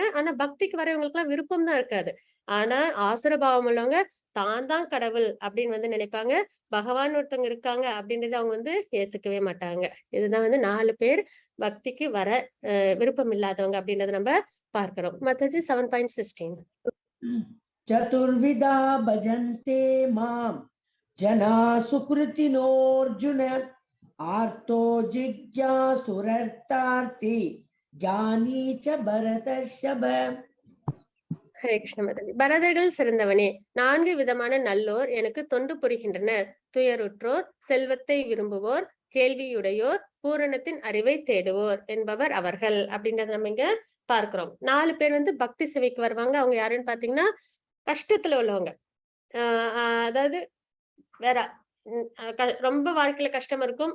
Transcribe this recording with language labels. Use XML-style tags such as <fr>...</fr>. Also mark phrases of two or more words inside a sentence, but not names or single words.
<ta>ஆனா பக்திக்கு வரவங்களுக்கு எல்லாம் விருப்பம் தான் இருக்காது. ஆனா ஆசுர பாவம் உள்ளவங்க தான் கடவுள் அப்படின்னு வந்து நினைப்பாங்க. பகவான் ஒருத்தவங்க இருக்காங்க அப்படின்றத அவங்க வந்து ஏத்துக்கவே மாட்டாங்க. இதுதான் வந்து 4 பேர் பக்திக்கு வர விருப்பம் இல்லாதவங்க அப்படின்றத நம்ம பார்க்கிறோம். மத்தது 7.16.</ta> <sa>चतुर्विधा भजन्ते मां जना सुकृतिनोऽर्जुन आर्तो जिज्ञासुरर्तार्ति ज्ञानी च भरतर्षभ.</sa> <ta>ஹரே கிருஷ்ண மதனி. பரதர்கள் சிறந்தவனே, 4 விதமான நல்லோர் எனக்கு தொண்டு புரிகின்றனர். துயருற்றோர், செல்வத்தை விரும்புவோர், கேள்வியுடையோர், பூரணத்தின் அறிவை தேடுவோர் என்பவர் அவர்கள் அப்படின்றத நம்ம இங்க பார்க்கிறோம். 4 பேர் வந்து பக்தி சேவைக்கு வருவாங்க. அவங்க யாருன்னு பாத்தீங்கன்னா, கஷ்டத்துல உள்ளவங்க. அதாவது வேற ரொம்ப வாழ்க்கையில கஷ்டம் இருக்கும்.</ta>